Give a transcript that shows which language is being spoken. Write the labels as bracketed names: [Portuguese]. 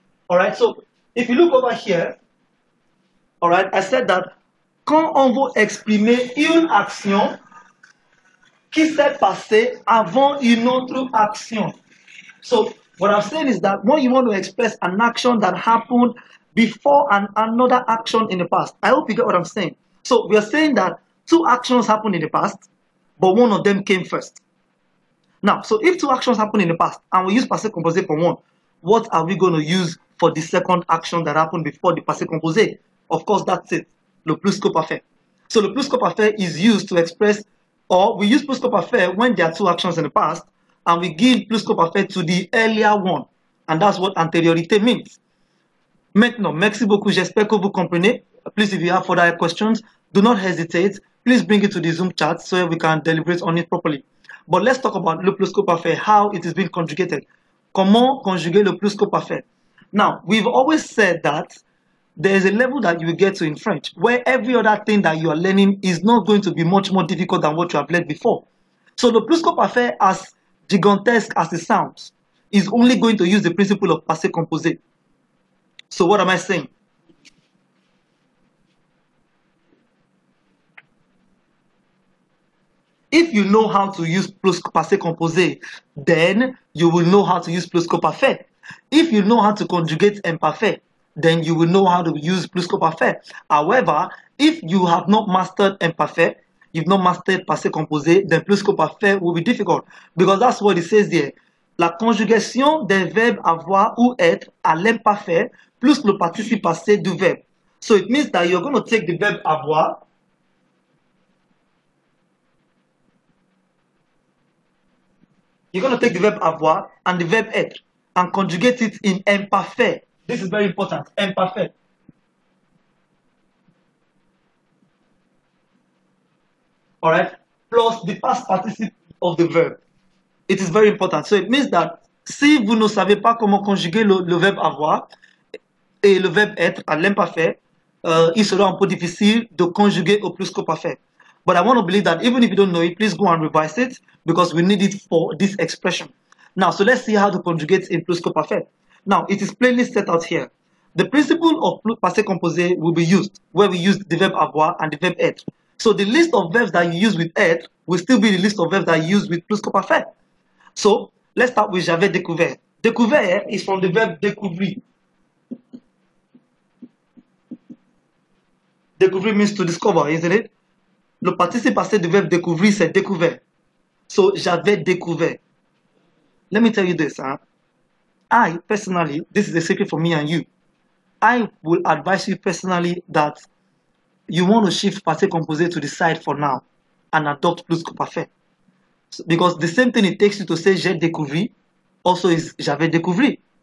[English] All right, so if you look over here, all right, I said that [French] quand on veut exprimer une action qui s'est passée avant une autre action. [English] So what I'm saying is that when you want to express an action that happened before another action in the past, I hope you get what I'm saying. So we are saying that two actions happened in the past, but one of them came first. Now, so if two actions happen in the past and we use passé composé for one, what are we going to use for the second action that happened before the passé composé? Of course, that's it, le pluscup parfait. So the pluscup parfait is used to express, or we use pluscup parfait when there are two actions in the past, and we give pluscup parfait to the earlier one, and that's what antériorité means. [French] Maintenant, merci beaucoup, j'espère que vous comprenez. [English] Please, if you have further questions, do not hesitate. Please bring it to the Zoom chat so we can deliberate on it properly. But let's talk about le pluscup parfait, how it is being conjugated. [French] Comment conjuguer le pluscup parfait? [English] Now, we've always said that there is a level that you will get to in French where every other thing that you are learning is not going to be much more difficult than what you have learned before. So the pluscup parfait, as gigantesque as it sounds, is only going to use the principle of passé composé. So what am I saying? If you know how to use passé composé, then you will know how to use pluscup parfait. If you know how to conjugate imparfait, then you will know how to use pluscup parfait. However, if you have not mastered imparfait, you've not mastered passé composé, then pluscup parfait will be difficult, because that's what it says there. [French] La conjugation des verbes avoir ou être à l'imparfait plus le participe passé du verbe. [English] So it means that you're going to take the verb avoir, you're going to take the verb avoir and the verb être and conjugate it in imparfait. This is very important, imparfait. All right, plus the past participle of the verb. It is very important. So it means that [French] si vous ne savez pas comment conjuguer le verbe avoir et le verbe être à l'imparfait, il sera un peu difficile de conjuguer au pluscup parfait. [English] But I want to believe that even if you don't know it, please go and revise it because we need it for this expression. Now, so let's see how to conjugate in pluscup parfait. Now, it is plainly set out here. The principle of passé composé will be used where we use the verb avoir and the verb être. So the list of verbs that you use with être will still be the list of verbs that you use with pluscup parfait. So let's start with [French] j'avais découvert. [English] Découvert is from the verb découvrir. Découvrir means to discover, isn't it? [French] Le participe passé du verbe découvrir, c'est découvert. [English] So [French] j'avais découvert. [English] Let me tell you this. I personally, this is a secret for me and you. I will advise you personally that you want to shift passé composé to the side for now and adopt pluscup parfait. So, because the same thing it takes you to say [French] j'ai découvert [English] also is [French] j'avais découvert.